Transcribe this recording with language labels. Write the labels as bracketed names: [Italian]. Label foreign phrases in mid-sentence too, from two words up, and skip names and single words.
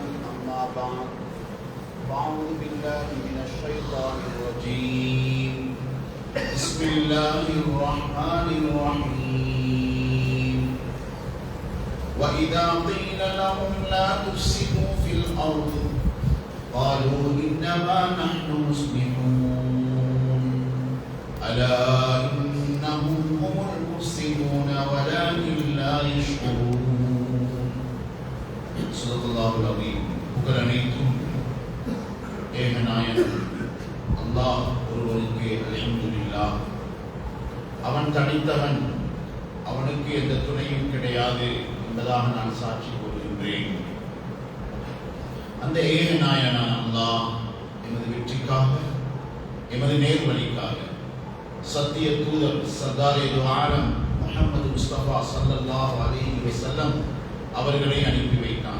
[Arabic] أما بعد فأعوذ بالله من الشيطان الرجيم بسم الله الرحمن الرحيم وإذا قيل لهم لا تفسدوا في الأرض قالوا إنما نحن مصلحون ألا إنهم هم المفسدون ولكن لا يشعرون. صدق الله العظيم. [Tamil] புகழ் அனைத்தும் ஏகநாயகன் அல்லாஹ் ஒருவனுக்கு அல்ஹம்துலில்லாஹ். அவன் தனித்தவன், அவனுக்கு எந்த துணையும் கிடையாது என்பதாக நான் சாட்சி கூறுகின்றேன். அந்த ஏகநாயகனான அல்லாஹ் எமது வெற்றிக்காக, எமது நேர்வழிக்காக சத்திய தூதர் [Urdu] سردارِ دو عالم [Tamil] முஹம்மது முஸ்தபா [Arabic] صلى الله عليه وسلم [Tamil] அவர்களை அனுப்பி வைத்தான்.